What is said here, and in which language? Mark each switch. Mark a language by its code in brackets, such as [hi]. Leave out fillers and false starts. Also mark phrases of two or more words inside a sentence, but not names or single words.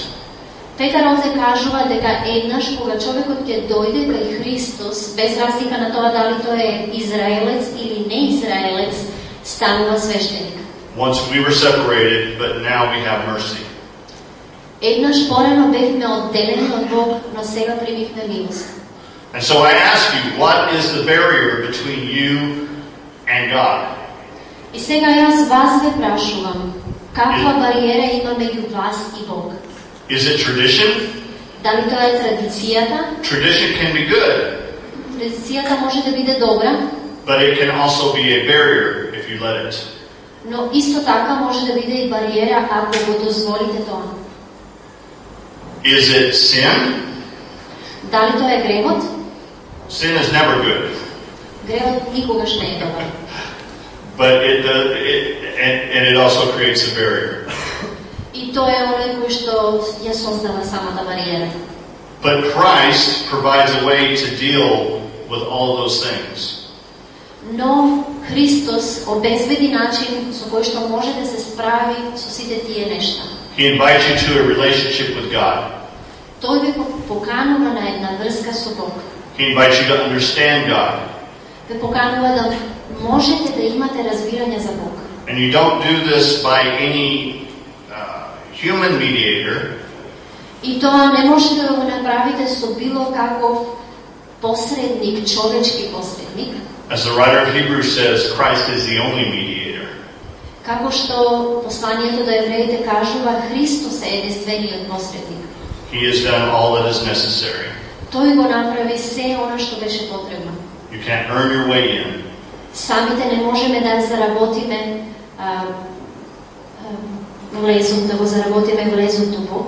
[mk] Петар овде кажува дека еднаш кога човекот ќе дојде кај Христос, без разлика на тоа дали тој е израелец или не израелец, станува свештеник. [en] Once we were separated, but now we have mercy. [mk] Еднаш порано бевме одделени од Бог, но сега примивме милост. [en] And so I ask you, what is the barrier between you and God? [mk] И сега јас вас ве прашувам, каква бариера има меѓу вас и Бог? [en] Is it tradition? [mk] Дали тоа е традицијата? [en] Tradition can be good, [mk] Традицијата може да биде добра, [en] but it can also be a barrier if you let it. [mk] но исто така може да биде и бариера ако го дозволите тоа. [en] Is it sin? [mk] Дали тоа е гревот? [en] Sin is never good. [mk] Гревот никогаш не е добар. [en] But it also creates a barrier. [mk] И тоа е оној кој што ја создава самата бариера. [en] But Christ provides a way to deal with all those things. [mk] Но Христос обезбеди начин со кој што може да се справи со сите тие нешта. [en] He invites you to a relationship with God. [mk] Тој ве поканува на една врска со Бог. [en] He invites you to understand God. [mk] Ве поканува да можете да имате разбирање за Бог. [en] And you don't do this by any human mediator. [mk] И тоа не можете да го направите со било каков посредник, човечки посредник. [en] As the writer of Hebrews says, Christ is the only mediator. [mk] Како што посланието до евреите кажува, Христос е единствениот посредник. [en] He has done all that is necessary. [mk] Тој го направи се она што беше потребно. [en] You can't earn your way in. [mk] Самите не можеме да заработиме влезот, да го заработиме влезот до Бог.